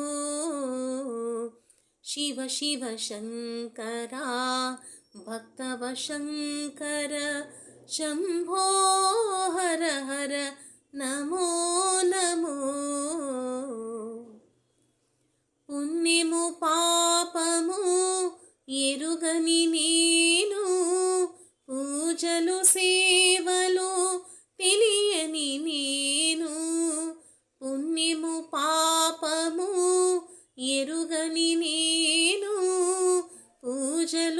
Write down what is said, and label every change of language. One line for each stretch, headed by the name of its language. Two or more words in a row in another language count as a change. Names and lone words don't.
Sanskrit: शिव शिव शङ्करा भक्तव शङ्कर शम्भो हर हर नमो नमो।
Telugu: పుణ్యము పాపము ఎరుగని నేను, పూజలు సేవలు తెలియని నేను, పుణ్యము పాపము ఎరుగని నేను, పూజలు